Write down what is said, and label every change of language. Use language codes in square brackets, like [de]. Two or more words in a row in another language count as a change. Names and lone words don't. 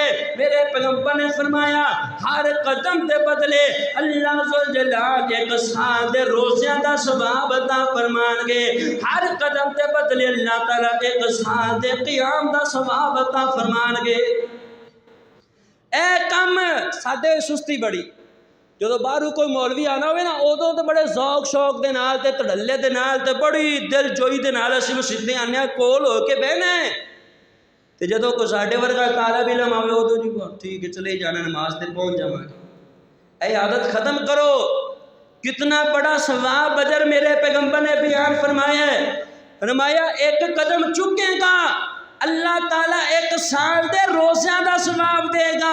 [pa] میرے پیغمبر نے فرمایا ہر قدم دے بدلے اللہ ذوالجلال 1 سال دے روزیاں دا ثواب عطا فرمان گے، ہر قدم دے بدلے اللہ تعالیٰ 1 سال دے قیام دا ثواب عطا فرمان گے۔ اے کم ساڈے سستی بڑی، جدو باہروں کوئی مولوی آنا ہوئے نا ادو تو بڑے ذوق شوق دے نال تے تڑلے دے نال تے بڑی دل جوئی دے نال اسی مسجد آنے کول ہو کے بہنا ہے، تے جدو کوئی ساڈے ورگا طالب علم آوے ادو جی ٹھیک ہے چلے جانا نماز تے پہنچ جاواں گے۔ اے عادت ختم کرو۔ [ur] کتنا بڑا ثواب اجر میرے پیغمبر نے بیان فرمایا ہے۔ [pa] فرمایا 1 قدم چکے گا اللہ تعالیٰ 1 سال دے روزیاں دا ثواب دے گا۔